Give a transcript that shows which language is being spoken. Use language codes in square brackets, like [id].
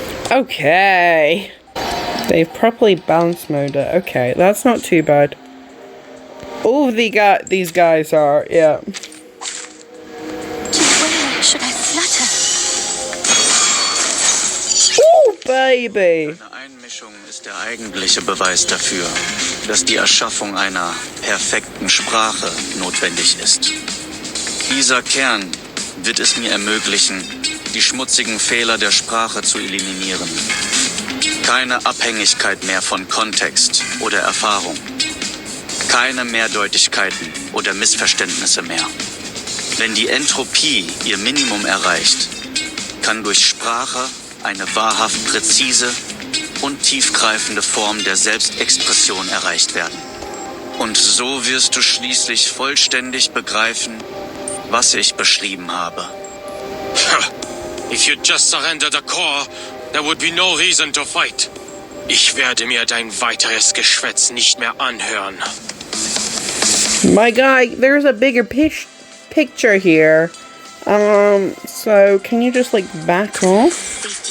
[en] Okay. They've properly balance mode it. Okay, that's not too bad. All of these guys are, yeah. To where should I flutter? Oh, baby. [de] Eine Einmischung ist der eigentliche Beweis dafür, dass die Erschaffung einer perfekten Sprache notwendig ist. Dieser Kern wird es mir ermöglichen, die schmutzigen Fehler der Sprache zu eliminieren. Keine Abhängigkeit mehr von Kontext oder Erfahrung. Keine Mehrdeutigkeiten oder Missverständnisse mehr. Wenn die Entropie ihr Minimum erreicht, kann durch Sprache eine wahrhaft präzise und tiefgreifende Form der Selbstexpression erreicht werden. Und so wirst du schließlich vollständig begreifen, was ich beschrieben habe. [en] If you just surrender the core, there would be no reason to fight. [de] Ich werde mir dein weiteres Geschwätz nicht mehr anhören. [en] My guy, there's a bigger picture here. So can you just like back off?